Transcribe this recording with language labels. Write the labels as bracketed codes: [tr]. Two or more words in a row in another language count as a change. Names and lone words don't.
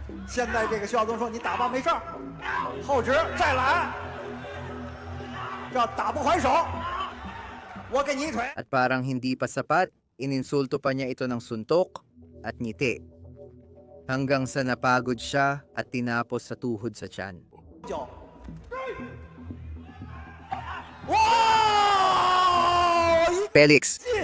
[zh] 现在这个徐晓东说你打吧没事儿，后直再来，要打不还手，我给你一腿。 [tl] At parang hindi pa sapat, ininsulto pa niya ito ng suntok at ngiti. Hanggang sa napagod siya at tinapos sa tuhod sa tiyan. [zh] 脚，哇！ [tl] Felix!